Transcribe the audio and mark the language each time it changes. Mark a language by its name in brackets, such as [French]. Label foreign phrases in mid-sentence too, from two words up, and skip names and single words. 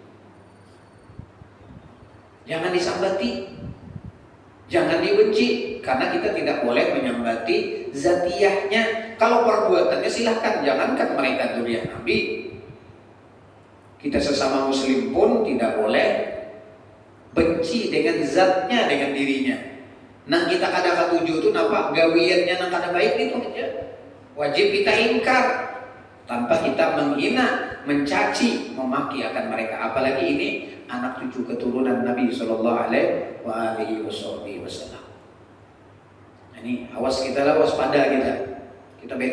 [Indonesian] Jangan disambati, jangan dibenci, karena kita tidak boleh menyambati zatiyahnya. Kalau perbuatannya silahkan, jangankan mereka dzurriyyah Nabi, kita sesama muslim pun tidak boleh benci dengan zatnya, dengan dirinya. [Banjar] Nah kita kada katuju itu napa gawiannya nang kada baik itu aja. [Indonesian] Wajib kita ingkar tanpa kita menghina, mencaci, memaki akan mereka. Apalagi ini anak cucu keturunan Nabi [Arabic] صلى الله عليه وسلم. [Indonesian] Ini awas kita lah, waspada kita.